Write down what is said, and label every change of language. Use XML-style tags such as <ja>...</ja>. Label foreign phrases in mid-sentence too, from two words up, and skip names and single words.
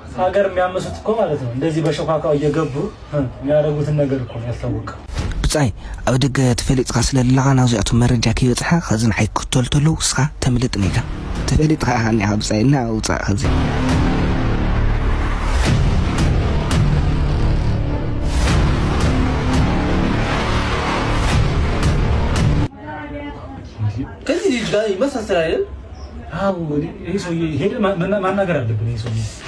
<am>ሀገር የሚያመሱት እኮ ማለት ነው እንደዚህ በሸኳካው እየገቡ የሚያደርጉትን ነገር እኮ ያስታውቃል።</am> <ti>ብጻይ ኣብ ደገ ተፈሊጥካ ስለለኻ ናብዚኣቱ መረጃ ከይበፅሓ ከዚ ንዓይ ክትተሉ ተለዉ እስኻ ተምልጥ ኔዳ ተፈሊጥካ ሃኒኻ ብጻይና ውፃእ ከዚ</ti> <am>ከዚህ ልጅ ጋር ይመሳሰላል አይደል? አዎ ይሄ ሰውዬ ሄደ ማናገር አለብን። ይሄ ሰውዬ</am>